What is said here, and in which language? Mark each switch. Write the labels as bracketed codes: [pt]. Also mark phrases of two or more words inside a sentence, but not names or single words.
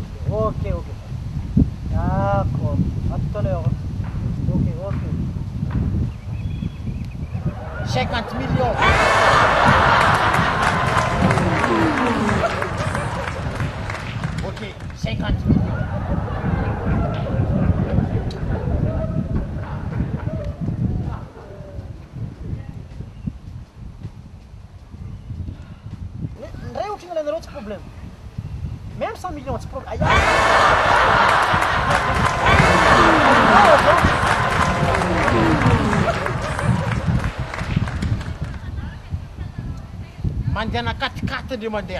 [fr] Ok. D'accord. À tout à l'heure. Ok. 50 millions. Ok, 50 millions. [mg] Ndray ohatriny ilainareo tsy problème. [fr] Même 100 millions [mg] tsy problème. Mandeha 4x4 dia mandeha.